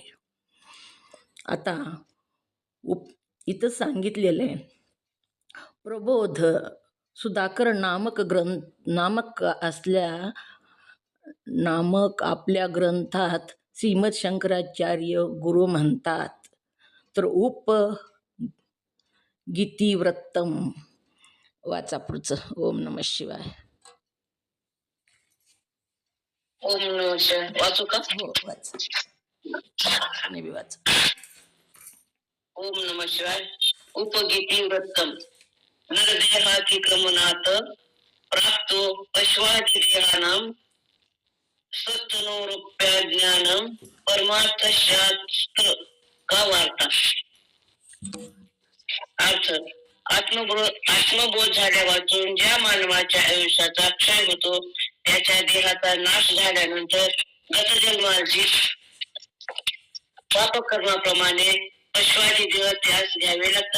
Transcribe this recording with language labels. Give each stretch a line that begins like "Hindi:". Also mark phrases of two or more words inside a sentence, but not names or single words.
Marathi: आता इथं सांगितलेलं आहे, प्रबोध सुधाकर नामक आपल्या ग्रंथात श्रीमद शंकराचार्य गुरु म्हणतात. तर गीतिवृत्तम वाचा पुढचं.
Sanskrit: ओम नमः शिवाय. ओम नमः शिवाय.
Marathi: वाचू का? हो वाच. मी बी वाच.
Sanskrit: ओम नमः शिवाय. उपगीती वृत्तम. नरदेहातिक्रमणात प्राप्तो अश्वादिदेहानां सत्तनोरुप्याज्ञानं परमार्थशास्त्र का वार्ता.
Marathi: अर्थ, आत्मबोध झाल्या वाचून ज्या मानवाच्या आयुष्याचा क्षय होतो, त्याच्या देहाचा नाश झाल्यानंतर गतजन्माची पापकर्माप्रमाणे पशवादी देह त्यास घ्यावे लागतात.